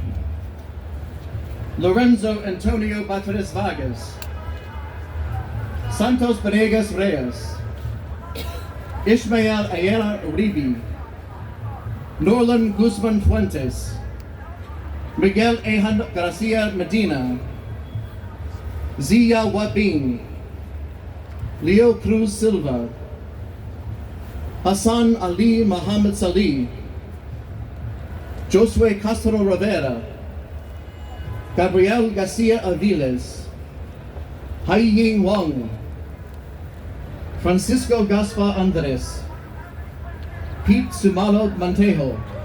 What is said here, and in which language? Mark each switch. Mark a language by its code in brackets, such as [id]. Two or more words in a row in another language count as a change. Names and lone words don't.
[es] Lorenzo Antonio Batres Vargas, Santos Venegas Reyes, Ishmael Ayala Uribe, Norlan Guzman Fuentes, Miguel Ejan Garcia Medina, Zia Wabing, Leo Cruz Silva, Hassan Ali Muhammad Salih, Josue Castro Rivera, Gabriel Garcia Aviles, Hai Ying Wong, Francisco Gaspar Andres, Pete Sumalo Montejo,